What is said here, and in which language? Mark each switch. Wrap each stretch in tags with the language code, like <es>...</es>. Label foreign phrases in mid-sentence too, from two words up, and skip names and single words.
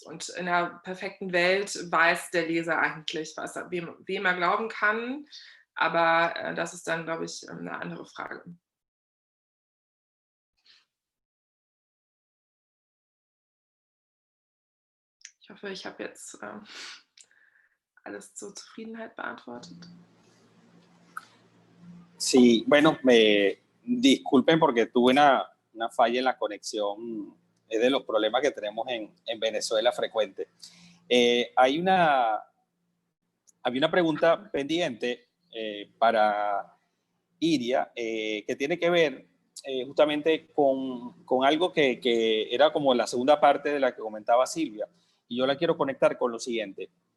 <de>Und in einer perfekten Welt weiß der Leser eigentlich, wem er glauben kann, aber das ist dann, glaube ich, eine andere Frage. Ich hoffe, ich habe jetzt alles zur Zufriedenheit beantwortet.</de> <es>Sí, bueno, disculpen porque tuve una falla en la conexión, es de los problemas que tenemos en Venezuela frecuente. Había una pregunta pendiente para Iria que tiene que ver justamente con algo que era como la segunda parte de la que comentaba Silvia, y yo la quiero conectar con lo siguiente.</es>